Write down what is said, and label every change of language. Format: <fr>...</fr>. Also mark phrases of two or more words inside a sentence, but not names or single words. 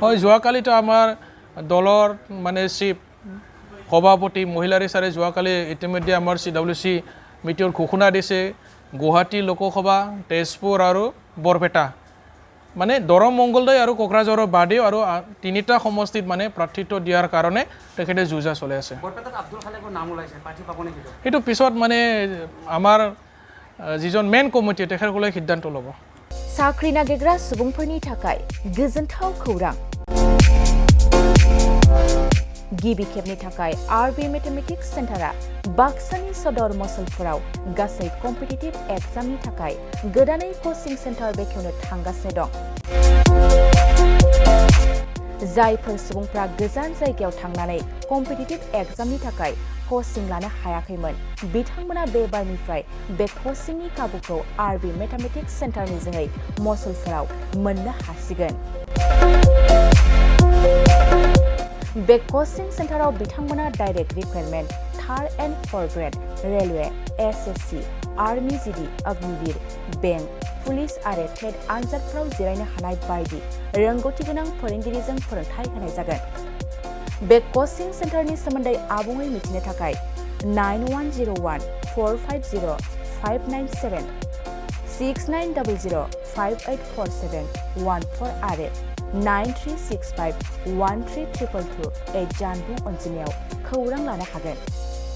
<as>হয় যোৱাকালিতো আমাৰ দলৰ মানে চিফ সভাপতি মহিলাৰ চাৰে যোৱাকালি ইতিমধ্যে আমাৰ CWC মিটিঙৰ ঘোষণা দিছে গুৱাহাটী লোকসভা তেজপুৰ আৰু বৰপেটা মানে দৰং মংগলদৈ আৰু কোকৰাঝাৰৰ বাদেও আৰু 3টা সমষ্টিত মানে প্ৰাৰ্থিত্ব দিয়াৰ কাৰণে তেখেতে যুঁজা চলি আছে বৰপেটাত আব্দুল খালেকৰ নাম ওলাইছে প্ৰাৰ্থী পাব নেকি সেইটো পিছত মানে আমাৰ যিজন</as> <en>main committee</en> <as>তেখেতসকলে সিদ্ধান্ত ল'ব</as> <brx>साख्रि नागिरग्रा सुबुंफोरनि थाखाय गोजोनथाव खौरां गिबि खेबनि थाखाय आरबि मेथमेटिक्स सेन्टारा बाक्सानि सदर मसलफोराव गासै</brx> <en>competitive exam</en> <brx>थाखाय गोदानै</brx> <en>coaching center</en> <brx>बेखेवनो थांगासिनो दं जायफोर सुबुंफ्रा गोजान जायगायाव थांनानै</brx> <en>competitive exam</en> <brx>थाखाय कोचिं लानो हायाखैमोन बिथांमोना बे बारनिफ्राय बे कोचिंनि खाबुखौ आरबि मेथमेटिक्स सेन्टारनि जोहै मसलफोराव मोननो हासिगोन बे</brx> <en>coaching center</en> <brx>बिथांमोना</brx> <en>direct recruitment 3rd and 4th grade railway SSC Army GD Agniveer bank police</en> <brx>आरो टेट आनजादफोराव जिरायनो हानाय बायदि रोंगौथि गोनां फोरोंगिरिजों फोरोंथाय होनाय जागोन बे कोचिं सेन्टारनि सोमोन्दै आबुङै मिथिनो थाखाय 9101450597 6900584714 आरो 9365132228 जानबुं अनजिमायाव खौरां लानो हागोन</brx>